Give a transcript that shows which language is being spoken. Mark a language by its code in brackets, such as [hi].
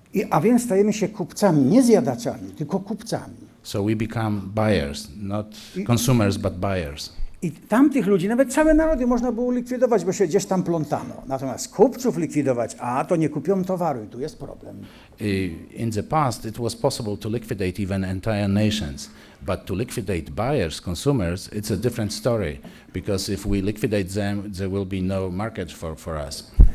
[pl] A więc stajemy się kupcami, nie zjadaczami, tylko kupcami. [en] So we become buyers, not consumers, but buyers. [pl] I tamtych ludzi, nawet całe narody można było likwidować, bo się gdzieś tam plątano. Natomiast kupców likwidować, to nie kupią towaru i tu jest problem. [en] In the past, it was possible to liquidate even entire nations, but to liquidate buyers, consumers, it's a different story, because if we liquidate them, there will be no market for us.